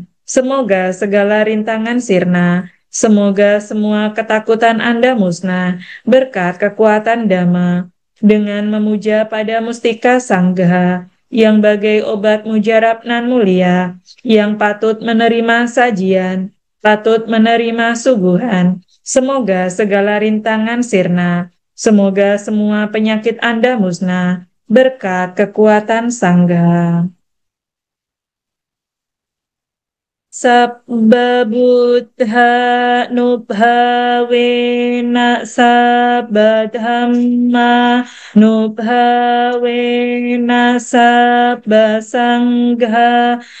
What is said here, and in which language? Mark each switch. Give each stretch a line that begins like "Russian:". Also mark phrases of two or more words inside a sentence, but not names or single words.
Indonesian: Semoga segala rintangan sirna, semoga semua ketakutan Anda musnah berkat kekuatan Dhamma dengan memuja pada mustika Sangha yang bagai obat mujarab nan mulia, yang patut menerima sajian, patut menerima suguhan. Semoga segala rintangan sirna, semoga semua penyakit Anda musnah berkat kekuatan Sangha.
Pali: sabba buddha nubhavena sabba dhamma nubhavena sabba sangha